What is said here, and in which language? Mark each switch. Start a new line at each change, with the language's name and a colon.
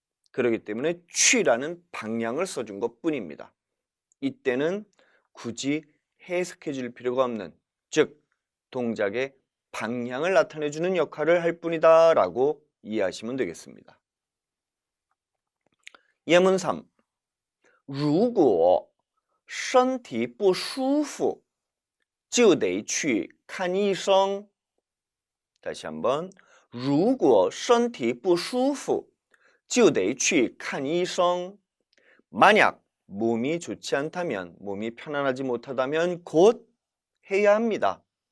Korean: 그렇기 때문에 취라는 방향을 써준 것 뿐입니다. 이때는 굳이 해석해 줄 필요가 없는, 즉 동작의 방향을 나타내 주는 역할을 할 뿐이다 라고 이해하시면 되겠습니다. 예문 3.
Chinese: 如果身体不舒服就得去看医生.
Korean: 다시 한번.
Chinese: 如果身体不舒服就得去看医生.
Korean: 만약 몸이 좋지 않다면, 몸이 편안하지 못하다면 곧 해야 합니다.